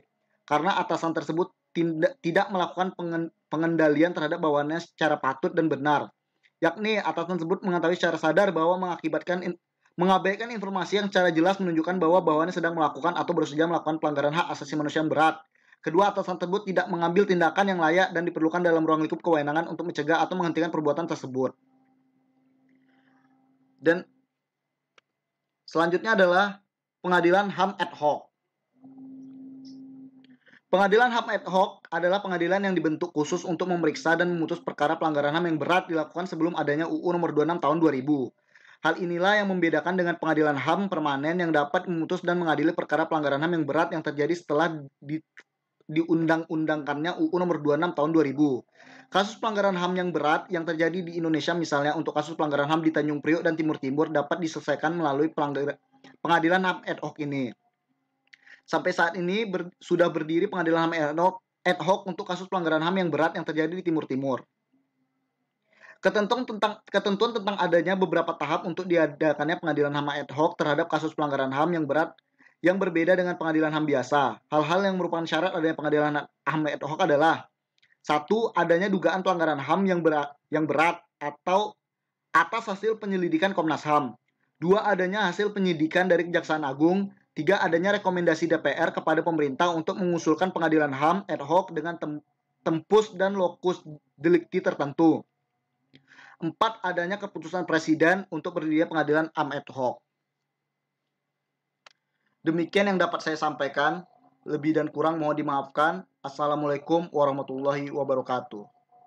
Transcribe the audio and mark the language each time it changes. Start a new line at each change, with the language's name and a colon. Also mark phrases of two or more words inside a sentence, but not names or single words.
Indonesian: Karena atasan tersebut tidak melakukan pengendalian terhadap bawahannya secara patut dan benar, yakni atasan tersebut mengetahui secara sadar bahwa mengabaikan informasi yang secara jelas menunjukkan bahwa bawahannya sedang melakukan atau bersedia melakukan pelanggaran hak asasi manusia yang berat. Kedua, atasan tersebut tidak mengambil tindakan yang layak dan diperlukan dalam ruang lingkup kewenangan untuk mencegah atau menghentikan perbuatan tersebut. Dan selanjutnya adalah pengadilan HAM ad hoc. Pengadilan HAM ad hoc adalah pengadilan yang dibentuk khusus untuk memeriksa dan memutus perkara pelanggaran HAM yang berat dilakukan sebelum adanya UU Nomor 26 Tahun 2000. Hal inilah yang membedakan dengan pengadilan HAM permanen yang dapat memutus dan mengadili perkara pelanggaran HAM yang berat yang terjadi setelah diundang-undangkannya UU Nomor 26 Tahun 2000. Kasus pelanggaran HAM yang berat yang terjadi di Indonesia, misalnya untuk kasus pelanggaran HAM di Tanjung Priok dan Timur Timur, dapat diselesaikan melalui pengadilan HAM ad hoc ini. Sampai saat ini sudah berdiri pengadilan HAM ad hoc untuk kasus pelanggaran HAM yang berat yang terjadi di Timur Timur. Ketentuan tentang adanya beberapa tahap untuk diadakannya pengadilan HAM ad hoc terhadap kasus pelanggaran HAM yang berat yang berbeda dengan pengadilan HAM biasa. Hal-hal yang merupakan syarat adanya pengadilan HAM ad hoc adalah: 1. Adanya dugaan pelanggaran HAM yang berat atau atas hasil penyelidikan Komnas HAM. 2. Adanya hasil penyidikan dari Kejaksaan Agung. 3. Adanya rekomendasi DPR kepada pemerintah untuk mengusulkan pengadilan HAM ad hoc dengan tempus dan
Latin: lokus delikti
Indonesian: tertentu. 4. Adanya keputusan Presiden untuk berdirinya pengadilan HAM ad hoc. Demikian yang dapat saya sampaikan. Lebih dan kurang mohon dimaafkan.
Arabic: السلام عليكم ورحمة الله وبركاته.